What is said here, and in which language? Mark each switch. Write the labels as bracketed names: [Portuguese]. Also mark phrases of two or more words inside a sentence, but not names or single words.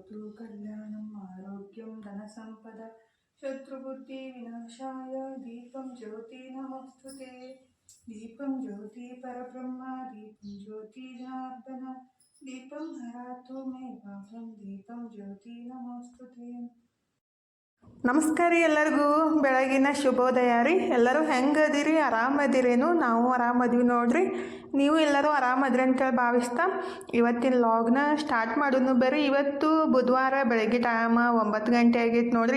[Sanskrit] कल्याणम् आरोग्यं धनसम्पदा शत्रुबुद्धिविनाशाय दीपं ज्योति नमोस्तुते। दीपं ज्योति परब्रह्म दीपं ज्योति जनार्दन दीपं हरातु मे पापं दीपं ज्योति नमोस्तुते। [Kannada] ನಮಸ್ಕಾರ ರೀ, ಎಲ್ಲರಿಗೂ ಬೆಳಗಿನ ಶುಭೋದಯ ರೀ. ಎಲ್ಲರೂ ಹೆಂಗದಿರಿ? ಆರಾಮದಿರೇನು? ನಾವು ಆರಾಮದೀವಿ ನೋಡ್ರಿ. ನೀವು ಎಲ್ಲರೂ ಆರಾಮದ್ರಿ ಅಂತೇಳಿ ಭಾವಿಸ್ತಾ ಇವತ್ತಿನ [English] vlog start [Kannada] ಮಾಡೋನು ಬರ್ರಿ. ಇವತ್ತು ಬುಧವಾರ ಬೆಳಗ್ಗೆ ಟೈಮ್ 9 ಗಂಟೆ ಆಗೈತೆ ನೋಡ್ರಿ.